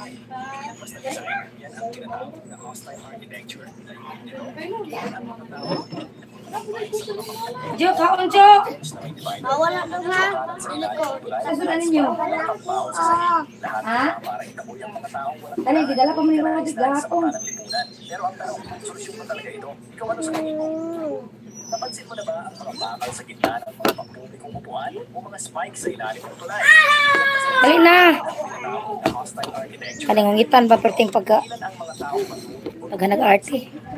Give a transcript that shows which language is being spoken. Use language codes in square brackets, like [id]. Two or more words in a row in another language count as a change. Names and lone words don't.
[ceb] Jo, kaon Jo. Wala daw ha. Dili ko. Susudan ninyo. Ha? Dali, gidala pa mo [tl] yung mga [ceb] gahapon. [tl] Napansin mo na ba ang mga bakal sa gitna ng mga pangpublikong upuan o mga spikes sa ilalim ng tulay? [ceb] Dali na. Kalingungitan pa perting pagka nag-arte.